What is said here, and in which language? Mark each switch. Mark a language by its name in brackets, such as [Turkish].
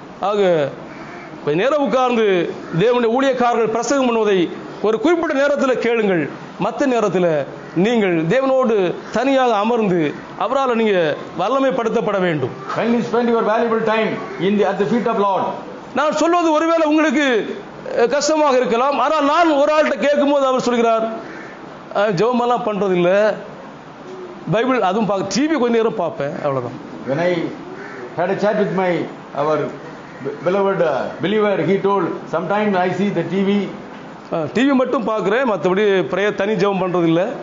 [Tamil] ஆக கொஞ்ச நேரம் உட்கார்ந்து தேவனுடைய ஊழியக்காரர்கள் பிரசங்கம் பண்ணுவதை ஒரு குறிப்பிட்ட நேரத்தில் கேளுங்கள். மற்ற நேரத்தில் நீங்கள் தேவனோடு தனியாக அமர்ந்து அவரால் நீங்க வல்லமைப்படுத்தப்பட வேண்டும். [English] Kindly spend your valuable time at the feet of Lord. [Tamil] நான் சொல்வது ஒருவேளை உங்களுக்கு கஷ்டமாக இருக்கலாம். ஆனால் நான் ஒரு ஆள்கிட்ட கேட்கும்போது அவர் சொல்கிறார், ஜெபமெல்லாம் பண்றது இல்லை, பைபிள் அதுவும் பார்க்க டிவி கொஞ்ச நேரம் பார்ப்பேன், அவ்வளவுதான். [English] When I had a chat with our beloved believer, he told, sometimes I see the TV. [Tamil] TV மட்டும் பார்க்கிறேன், மற்றபடி பிரேயர் தனி ஜெபம் பண்றது இல்லை.